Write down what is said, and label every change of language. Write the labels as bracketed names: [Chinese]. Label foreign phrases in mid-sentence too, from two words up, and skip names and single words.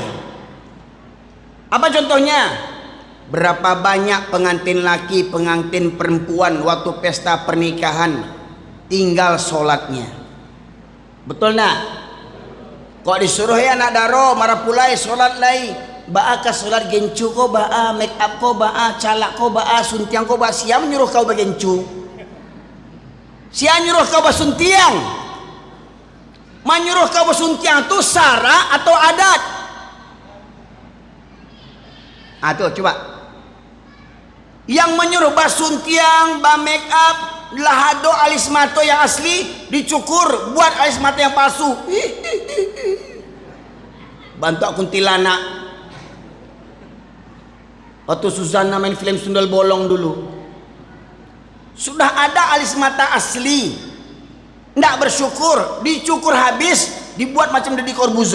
[Indonesian] Apa contohnya? Berapa banyak pengantin laki, pengantin perempuan waktu pesta pernikahan tinggal sholatnya. Betul nak? [Minangkabau] Kok disuruh ya anak daro marah pulai sholat lai, ba'a ka sholat gencu ko, ba'a [English] make up [Minangkabau] ko, ba'a calak ko, ba'a suntiang ko, ba'a siang nyuruh kau bagencu, siang nyuruh kau basuntiang. [Indonesian] Menyuruh kau basuntiang itu sara atau adat? Tuh coba. Yang menyuruh basuntiang, ba [English] make up, [Indonesian] lahado alis mato yang asli dicukur, buat alis mata yang palsu. Bantu kuntilanak. Waktu Suzana main film Sundel Bolong dulu, sudah ada alis mata asli, nggak bersyukur, dicukur habis, dibuat macam Deddy Corbuzier.